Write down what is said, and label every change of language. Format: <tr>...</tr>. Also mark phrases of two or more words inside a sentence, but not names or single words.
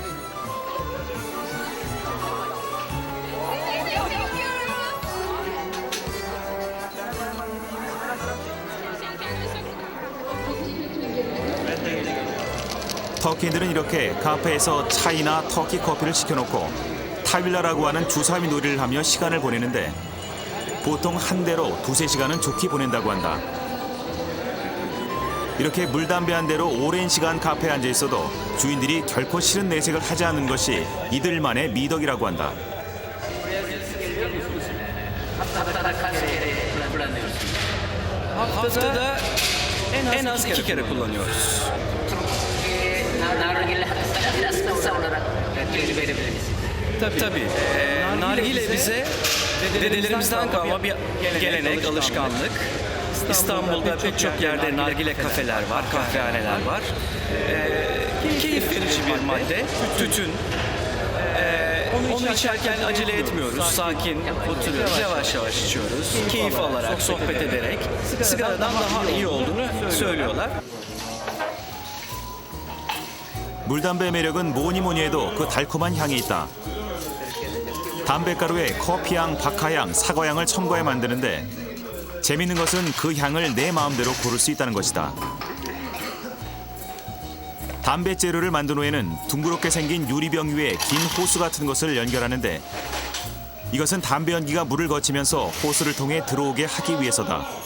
<ko>터키인들은 이렇게 카페에서 차이나 터키 커피를 시켜놓고 타빌라라고 하는 주사위 놀이를 하며 시간을 보내는데 보통 한 대로 2-3시간은 좋게 보낸다고 한다. 이렇게 물담배 한 대로 오랜 시간 카페에 앉아 있어도 주인들이 결코 싫은 내색을 하지 않는 것이 이들만의 미덕이라고 한다.</ko> <tr>Haftada en az 2 kere kullanıyoruz. Nargile hakkında biraz kısa olarak bilgi verebilir misiniz? Tabii. Nargile bize dedelerimizden kalma bir gelenek, alışkanlık. İstanbul'da pek çok yerde nargile kafeler var, kahvehaneler var. Keyif verici bir madde, tütün. Onu içerken acele etmiyoruz, sakin oturuyoruz, yavaş yavaş içiyoruz. Keyif alarak, sohbet ederek sigaradan daha iyi olduğunu söylüyorlar.</tr> <ko>물담배의 매력은 뭐니 해도 그 달콤한 향이 있다. 담배가루에 커피향, 박하향, 사과향을 첨가해 만드는데 재밌는 것은 그 향을 내 마음대로 고를 수 있다는 것이다. 담배 재료를 만든 후에는 둥그렇게 생긴 유리병 위에 긴 호수 같은 것을 연결하는데 이것은 담배 연기가 물을 거치면서 호수를 통해 들어오게 하기 위해서다.</ko>